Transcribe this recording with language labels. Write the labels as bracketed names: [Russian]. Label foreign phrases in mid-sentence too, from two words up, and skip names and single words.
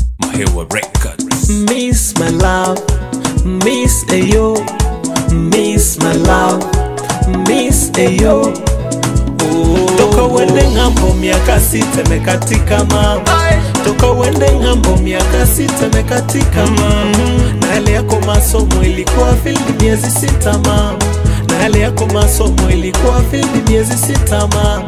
[Swahili] Mahewa Records. [English] Miss my love, Miss Ayo, Miss my love, Miss Ayo. [Swahili] Toka wende ngambo miaka 6 mekatika mama. Toka wende ngambo miaka 6 mekatika mama. Na hali yako masomo ilikuwa field miezi 6 mama. Na hali yako masomo ilikuwa field miezi 6 mama.